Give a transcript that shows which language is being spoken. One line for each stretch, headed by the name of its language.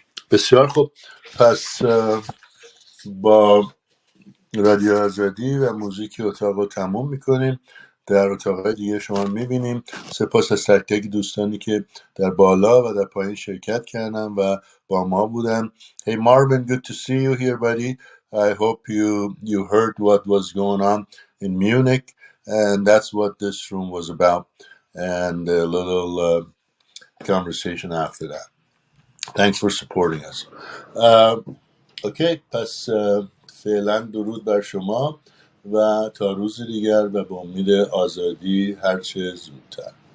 Persian: بسیار خوب، پس با رادیو آزادی و موزیک اتاق رو تموم میکنیم. در اتاقهای دیگه شما میبینیم. سپاس از تک تک دوستانی که در بالا و در پایین شرکت کردن و با ما بودن.
English: Hey Marvin, good to see you here, buddy. I hope you heard what was going on in Munich, and that's what this room was about, and a little conversation after that. Thanks for supporting us.
Persian: اوکی، پس فعلا درود بر شما و تا روز دیگر و به امید آزادی هرچه زودتر.